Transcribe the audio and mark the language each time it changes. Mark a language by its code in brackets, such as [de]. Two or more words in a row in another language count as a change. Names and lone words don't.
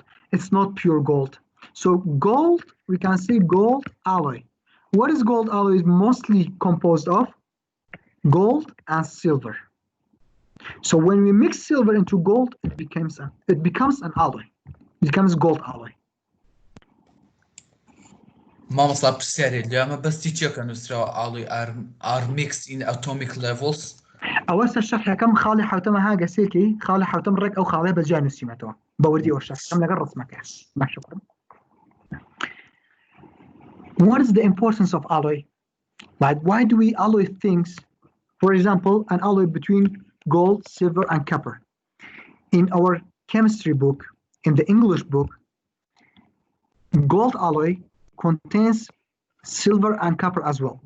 [en] It's not pure gold. So gold, we can say gold alloy. What is gold alloy? Is mostly composed of gold and silver. So when we mix silver into gold, it becomes an alloy. It becomes gold alloy. [ckb] مامۆستا پرسیارێت لێمە بەستی چیەکە نووسراوە ئاڵوی [en] are mixed in atomic levels. [ckb] ئەوەستا شەرحەکەم خاڵی حوتەمە ها گەسێکی خاڵی حوتەم ڕێک ئەو خاڵێ بەجیا نووسیمەتەوە بەوردی ئەو شەرحەکەم لەگەڵ ڕسمەکە باشە کوڕم. [en] What is the importance of alloy? Like, why do we alloy things? For example, an alloy between gold, silver, and copper. In our chemistry book, in the English book, gold alloy contains silver and copper as well.